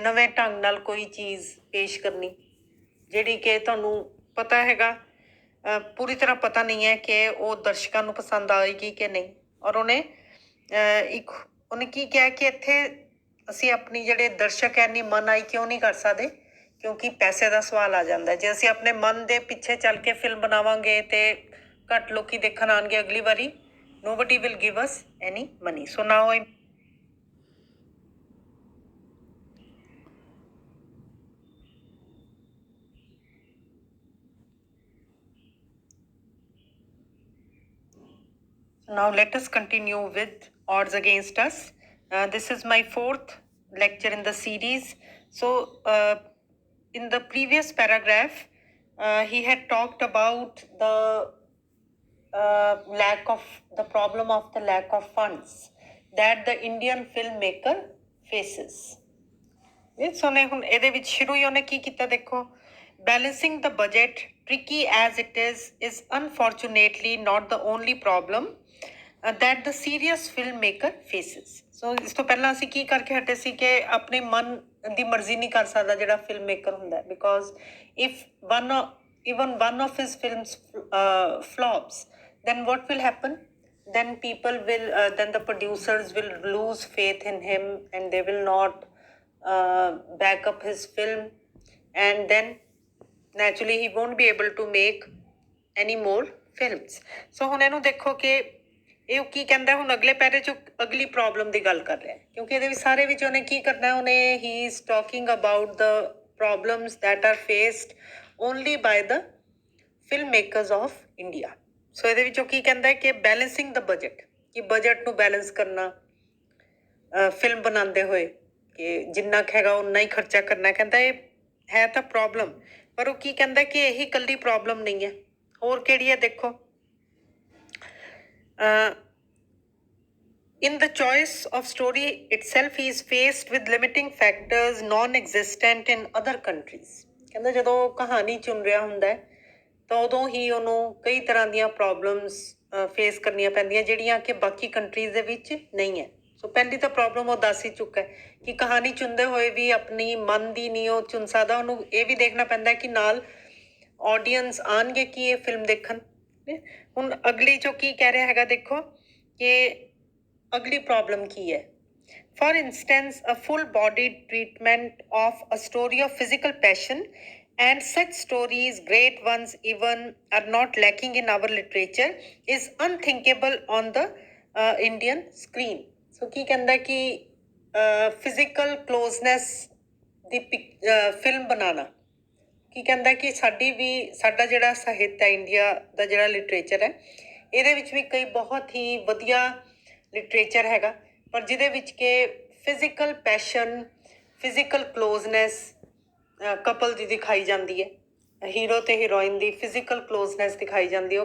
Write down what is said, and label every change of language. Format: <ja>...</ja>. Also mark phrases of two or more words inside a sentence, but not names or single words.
<pa>ਨਵੇਂ ਢੰਗ ਨਾਲ ਕੋਈ ਚੀਜ਼ ਪੇਸ਼ ਕਰਨੀ, ਜਿਹੜੀ ਕਿ ਤੁਹਾਨੂੰ ਪਤਾ ਹੈਗਾ ਪੂਰੀ ਤਰ੍ਹਾਂ ਪਤਾ ਨਹੀਂ ਹੈ ਕਿ ਉਹ ਦਰਸ਼ਕਾਂ ਨੂੰ ਪਸੰਦ ਆਏਗੀ ਕਿ ਨਹੀਂ। ਔਰ ਉਹਨੇ ਕੀ ਕਿਹਾ ਕਿ ਇੱਥੇ ਅਸੀਂ ਆਪਣੀ ਜਿਹੜੇ ਦਰਸ਼ਕ ਹੈ ਇੰਨੀ ਮਨਆਈ ਕਿਉਂ ਨਹੀਂ ਕਰ ਸਕਦੇ, ਕਿਉਂਕਿ ਪੈਸੇ ਦਾ ਸਵਾਲ ਆ ਜਾਂਦਾ। ਜੇ ਅਸੀਂ ਆਪਣੇ ਮਨ ਦੇ ਪਿੱਛੇ ਚੱਲ ਕੇ ਫਿਲਮ ਬਣਾਵਾਂਗੇ ਅਤੇ ਘੱਟ ਲੋਕੀ ਦੇਖਣ ਆਉਣਗੇ ਅਗਲੀ ਵਾਰੀ,</pa> <en>nobody will give us any money. So now let us continue with odds against us. This is my 4th lecture in the series. So in the previous paragraph he had talked about the problem of the lack of funds that the Indian filmmaker faces.</en> <pa>ਉਹਨੇ ਹੁਣ ਇਹਦੇ ਵਿੱਚ ਸ਼ੁਰੂ ਹੀ ਉਹਨੇ ਕੀ ਕੀਤਾ ਦੇਖੋ,</pa> <en>balancing the budget, tricky as it is unfortunately not the only problem that the serious filmmaker faces.</en> <pa>ਸੋ ਇਸ ਤੋਂ ਪਹਿਲਾਂ ਅਸੀਂ ਕੀ ਕਰਕੇ ਹਟੇ ਸੀ ਕਿ ਆਪਣੇ ਮਨ ਦੀ ਮਰਜ਼ੀ ਨਹੀਂ ਕਰ ਸਕਦਾ ਜਿਹੜਾ</pa> <en>film maker</en> <pa>ਹੁੰਦਾ,</pa> <en>because if even one of his films flops, then what will happen? Then then the producers will lose faith in him and they will not back up his film, and then naturally he won't be able to make any more films.</en> <pa>So ਹੁਣ ਇਹਨੂੰ ਦੇਖੋ ਕਿ ਇਹ ਕੀ ਕਹਿੰਦਾ। ਹੁਣ ਅਗਲੇ ਪੈਰੇ 'ਚ ਅਗਲੀ ਪ੍ਰੋਬਲਮ ਦੀ ਗੱਲ ਕਰ ਰਿਹਾ, ਕਿਉਂਕਿ ਇਹਦੇ ਵਿੱਚ ਸਾਰੇ ਵਿੱਚ ਉਹਨੇ ਕੀ ਕਰਨਾ, ਉਹਨੇ</pa> <en>he is talking about the problems that are faced only by the film makers of India.</en> <pa>ਸੋ ਇਹਦੇ ਵਿੱਚੋਂ ਕੀ ਕਹਿੰਦਾ ਕਿ</pa> <en>balancing the budget,</en> <pa>ਕਿ ਬਜਟ ਨੂੰ ਬੈਲੈਂਸ ਕਰਨਾ ਫਿਲਮ ਬਣਾਉਂਦੇ ਹੋਏ, ਕਿ ਜਿੰਨਾ ਕੁ ਹੈਗਾ ਉਨਾ ਹੀ ਖਰਚਾ ਕਰਨਾ। ਕਹਿੰਦਾ ਇਹ ਹੈ ਤਾਂ ਪ੍ਰੋਬਲਮ, ਪਰ ਉਹ ਕੀ ਕਹਿੰਦਾ ਕਿ ਇਹੀ ਇਕੱਲੀ ਪ੍ਰੋਬਲਮ ਨਹੀਂ ਹੈ, ਹੋਰ ਕਿਹੜੀ ਹੈ ਦੇਖੋ।</pa> <en>In the choice of story itself, he is faced with limiting factors non-existent in other countries.</en> <pa>ਕਹਿੰਦਾ ਜਦੋਂ ਕਹਾਣੀ ਚੁਣ ਰਿਹਾ ਹੁੰਦਾ ਤਾਂ ਉਦੋਂ ਹੀ ਉਹਨੂੰ ਕਈ ਤਰ੍ਹਾਂ ਦੀਆਂ</pa> <en>problems face</en> <pa>ਕਰਨੀਆਂ ਪੈਂਦੀਆਂ ਜਿਹੜੀਆਂ ਕਿ ਬਾਕੀ ਕੰਟਰੀਜ਼ ਦੇ ਵਿੱਚ ਨਹੀਂ ਹੈ। ਸੋ ਪਹਿਲੀ ਤਾਂ ਪ੍ਰੋਬਲਮ ਉਹ ਦੱਸ ਹੀ ਚੁੱਕਾ ਹੈ ਕਿ ਕਹਾਣੀ ਚੁਣਦੇ ਹੋਏ ਵੀ ਆਪਣੀ ਮਨ ਦੀ ਨਹੀਂ ਉਹ ਚੁਣ ਸਕਦਾ, ਉਹਨੂੰ ਇਹ ਵੀ ਦੇਖਣਾ ਪੈਂਦਾ ਕਿ ਨਾਲ ਆਡੀਅנס ਆਣਗੇ ਕਿ ਇਹ ਫਿਲਮ ਦੇਖਣ। ਹੁਣ ਅਗਲੀ ਜੋ ਕੀ ਕਹਿ ਰਿਹਾ ਹੈਗਾ ਦੇਖੋ ਕਿ ਅਗਲੀ ਪ੍ਰੋਬਲਮ ਕੀ ਹੈ।</pa> <en>For instance, a full-bodied treatment of a story of physical passion, and such stories, great ones even, are not lacking in our literature, is unthinkable on the Indian screen.</en> <pa>So ਕੀ ਕਹਿੰਦਾ ਕਿ</pa> <en>physical closeness</en> <pa>ਦੀ ਫਿਲਮ ਬਣਾਉਣਾ, ਕੀ ਕਹਿੰਦਾ ਕਿ ਸਾਡਾ ਜਿਹੜਾ ਸਾਹਿਤ ਹੈ ਇੰਡੀਆ ਦਾ ਜਿਹੜਾ ਲਿਟਰੇਚਰ ਹੈ ਇਹਦੇ ਵਿੱਚ ਵੀ ਕਈ ਬਹੁਤ ਹੀ ਵਧੀਆ ਲਿਟਰੇਚਰ ਹੈਗਾ, ਪਰ ਜਿਹਦੇ ਵਿੱਚ ਕਿ</pa> <en>physical passion, physical closeness couple</en> <pa>ਦੀ ਦਿਖਾਈ ਜਾਂਦੀ ਹੈ, ਹੀਰੋ ਅਤੇ ਹੀਰੋਇਨ ਦੀ</pa> <en>physical closeness</en> <pa>ਦਿਖਾਈ ਜਾਂਦੀ ਹੈ।</pa>